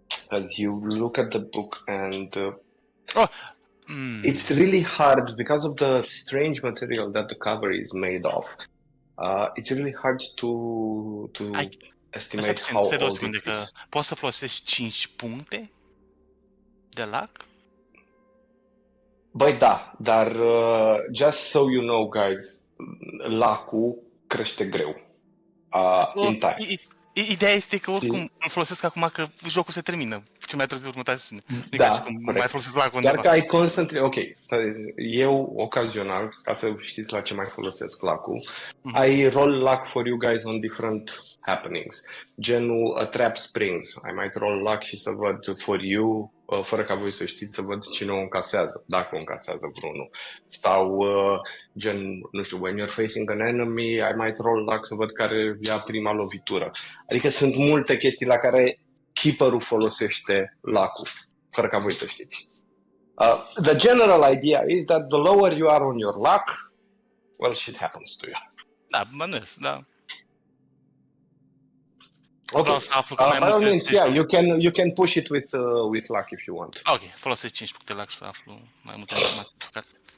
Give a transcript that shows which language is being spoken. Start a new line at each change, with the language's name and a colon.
English: As you look at the book and it's really hard because of the strange material that the cover is made of. It's really hard to estimate how old it is.
Romanian: Poți să folosești 5 puncte de lac? Băi, da, dar
English: just so you know, guys,
Romanian: lacul crește greu.
English: In time.
Romanian: Ideea este că oricum îl folosesc acum că jocul se termină. Ce mai trebuie următoarea sesiune. Da, mai folosesc lacul doar undeva. că ai
English: constantly...
Romanian: Ok, eu ocazional, ca să știți la ce mai folosesc lacul,
English: I roll luck for you guys on different happenings.
Romanian: Genul
English: a trap springs. I might roll luck
Romanian: și să văd
English: for you,
Romanian: fără ca voi să știți, să văd cine o încasează, dacă o încasează vreunul. Sau gen, nu știu,
English: when you're facing an enemy, I might roll luck
Romanian: să văd care ia prima lovitură. Adică sunt multe chestii la care keeper-ul folosește luck-ul, fără ca voi să știți.
English: The general idea is that the lower you are on your luck, well, shit happens to you.
Romanian: Da, bănuiesc, da.
English: Okay. By all means, yeah, you can push it with luck if you want.
Romanian: Ok, folosesc 5 puncte lac să aflu mai multe informații pe carte.